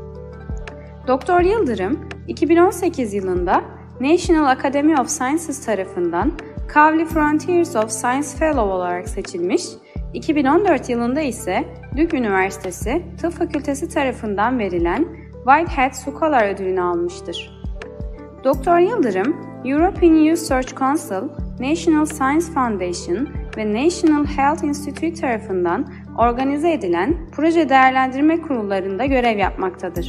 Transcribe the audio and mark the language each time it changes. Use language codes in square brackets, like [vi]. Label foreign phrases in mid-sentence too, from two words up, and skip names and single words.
[tr] Dr. Yıldırım, 2018 yılında National Academy of Sciences tarafından Kavli Frontiers of Science Fellow olarak seçilmiş, 2014 yılında ise Duke Üniversitesi Tıp Fakültesi tarafından verilen Whitehead Scholar ödülünü almıştır. Dr. Yıldırım, European Youth Search Council, National Science Foundation ve National Health Institute tarafından organize edilen proje değerlendirme kurullarında görev yapmaktadır.